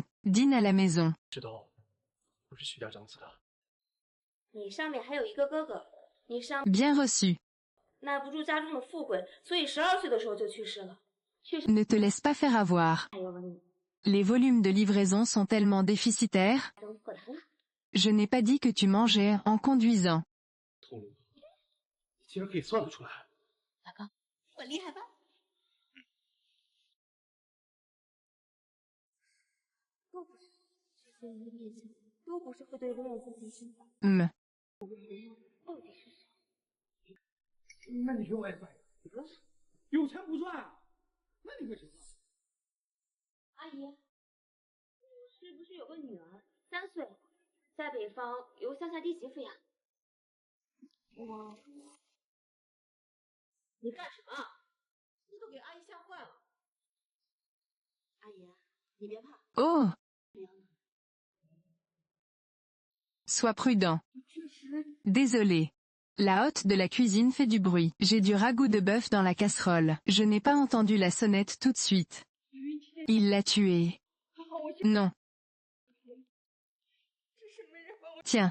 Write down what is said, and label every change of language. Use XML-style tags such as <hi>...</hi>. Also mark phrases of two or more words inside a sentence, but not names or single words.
<fr>Dîne à la maison. Bien reçu. Ne te laisse pas faire avoir. Les volumes de livraison sont tellement déficitaires. Je n'ai pas dit que tu mangeais en conduisant. Hmm.</fr> <zh>那你有 WiFi？有钱不赚啊？那你干什么？阿姨，我是不是有个女儿，3岁，在北方由乡下弟媳妇养？你干什么？你都给阿姨吓坏了。阿姨，你别怕。</zh> <fr>Oh! Sois prudent. Désolé. La hotte de la cuisine fait du bruit. J'ai du ragoût de bœuf dans la casserole. Je n'ai pas entendu la sonnette tout de suite. Il l'a tué. Non. Tiens.</fr>